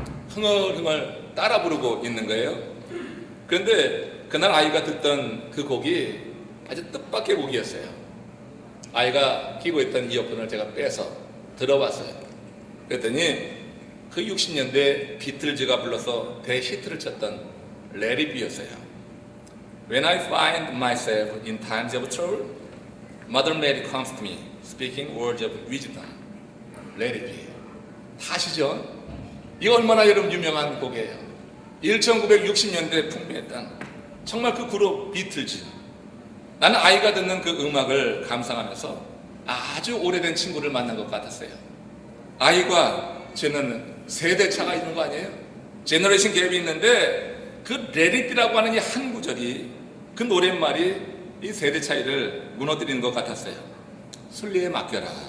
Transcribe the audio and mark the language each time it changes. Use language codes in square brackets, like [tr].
[ko] 흥얼흥얼 따라 부르고 있는 거예요. 그런데 그날 아이가 듣던 그 곡이 아주 뜻밖의 곡이었어요. 아이가 끼고 있던 이어폰을 제가 빼서 들어봤어요. 그랬더니 그 60년대 비틀즈가 불러서 대히트를 쳤던 Let It Be였어요. [en] When I find myself in times of trouble, Mother Mary comes to me, speaking words of wisdom. Let it be. [ko] 다 아시죠? 이거 얼마나 여러분 유명한 곡이에요. 1960년대에 풍미했던 정말 그 그룹 비틀즈. 나는 아이가 듣는 그 음악을 감상하면서 아주 오래된 친구를 만난 것 같았어요. 아이가 저는 세대 차가 있는 거 아니에요? 제너레이션 갭이 있는데 그 Let It Be라고 하는 이 한 구절이 그 노랫말이 이 세대 차이를 무너뜨리는 것 같았어요. 순리에 맡겨라.